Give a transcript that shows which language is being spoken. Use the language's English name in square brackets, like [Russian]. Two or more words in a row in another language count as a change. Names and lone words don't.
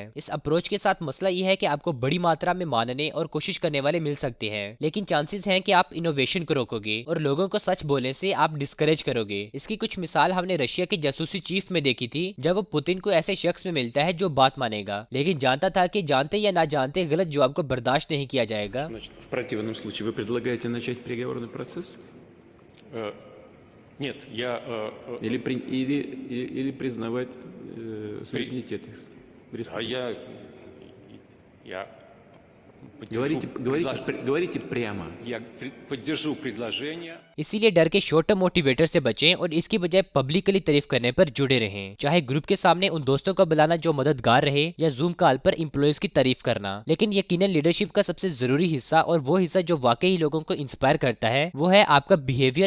[Hindi] इस अप्रोच के साथ मसला ये है कि आपको बड़ी मात्रा में मानने और कोशिश करने वाले मिल सकते हैं, लेकिन चांसेस हैं कि आप इनोवेशन को रोकोगे और लोगों को सच बोलने से आप डिस्करेज करोगे। इसकी कुछ मिसाल हमने रशिया के जासूसी चीफ में देखी थी, जब वो पुतिन को ऐसे शख्स में मिलता है जो बात मानेगा, लेकिन जानता था कि जानते या ना जानते गलत जवाब को बर्दाश्त नहीं किया जाएगा। [Russian] Значит, в противном случае вы предлагаете начать переговорный процесс? Нет, я... Или признавать суверенитет их? А я Говорите прямо. Я поддержу предложение. [Hindi] इसीलिए डर के [English] short term motivator [Hindi] से बचें और इसकी बजाय पब्लिकली तारीफ करने पर जुड़े रहें, चाहे ग्रुप के सामने उन दोस्तों को बुलाना जो मददगार रहे या जूम कॉल पर एम्प्लॉयज की तारीफ करना। लेकिन यकीनन लीडरशिप का सबसे जरूरी हिस्सा और वो हिस्सा जो वाकई लोगों को इंस्पायर करता है वो है आपका बिहेवियर।